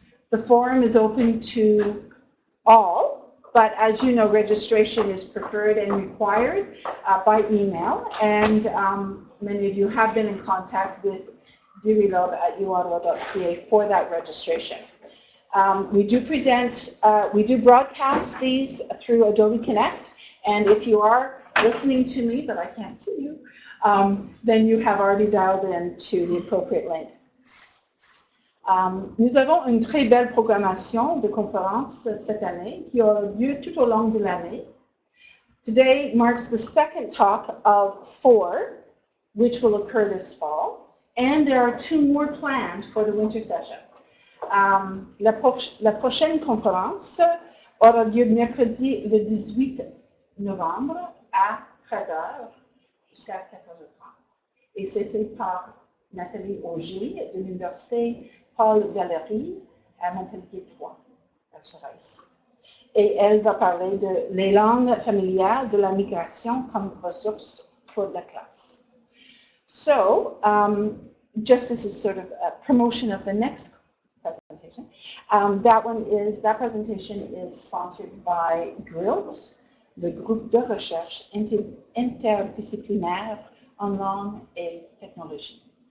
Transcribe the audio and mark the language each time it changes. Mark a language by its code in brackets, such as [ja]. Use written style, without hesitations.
[en] The forum is open to all, but as you know, registration is preferred and required by email, and many of you have been in contact with dirilob@uottawa.ca for that registration. We do broadcast these through Adobe Connect, and if you are listening to me, but I can't see you, then you have already dialed in to the appropriate link. [fr] Nous avons une très belle programmation de conférences cette année qui aura lieu tout au long de l'année. [en] Today marks the second talk of 4, which will occur this fall, and there are 2 more planned for the winter session. [fr] La prochaine conférence aura lieu mercredi le 18 novembre à 13h jusqu'à 14h30. Et c'est celle par Nathalie Auger de l'Université Paul Valéry à Montpellier 3. Elle sera ici. Et elle va parler de les langues familiales de la migration comme ressources pour la classe. [en] So, just this is sort of a promotion of the next presentation. That presentation is sponsored by GRILT, [fr] le groupe de recherche interdisciplinaire en langue et technologie.